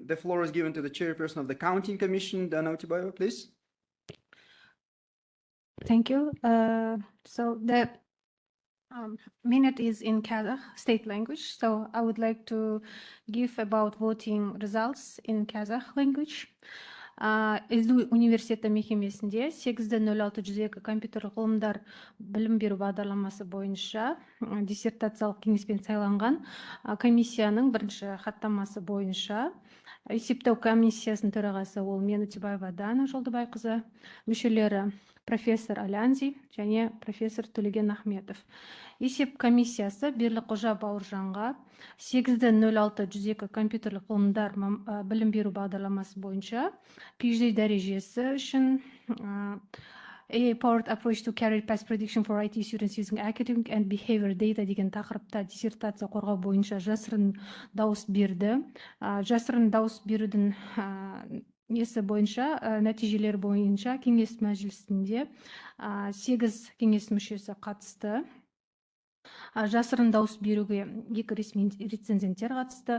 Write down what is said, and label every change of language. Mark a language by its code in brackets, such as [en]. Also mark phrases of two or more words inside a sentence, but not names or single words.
[en] The floor is given to the chairperson of the counting commission, Dana Utbayeva, please. Thank you. So the minute is in Kazakh state language. So I would like to give about voting results in Kazakh language. [kk] СДУ университеті мекемесінде 8.06.102 компьютерлік ғылымдар білім беру бағдарламасы бойынша диссертациялық кеңеспен сайланған комиссияның бірінші хаттамасы бойынша есептеу комиссиясының төрағасы ол мен Утебаева Дана Жолдыбайқызы, мүшелері профессор Алянзи және профессор Төлеген Ахметов. Есеп комиссиясы Берліқожа Бауыржанға 8.06.102 компьютерлік ғылымдар білім беру бағдарламасы бойынша PhD дәрежесі үшін [en] AI-powered approach to career path prediction for IT students using academic and behavior data [kk] деген тақырыпта диссертация қорғау бойынша жасырын дауыс берді. Жасырын дауыс берудің несі бойынша, нәтижелер бойынша кеңес мәжілісінде 8 кеңес мүшесі қатысты. Жасырын дауыс беруге 2 ресми рецензенттер қатысты.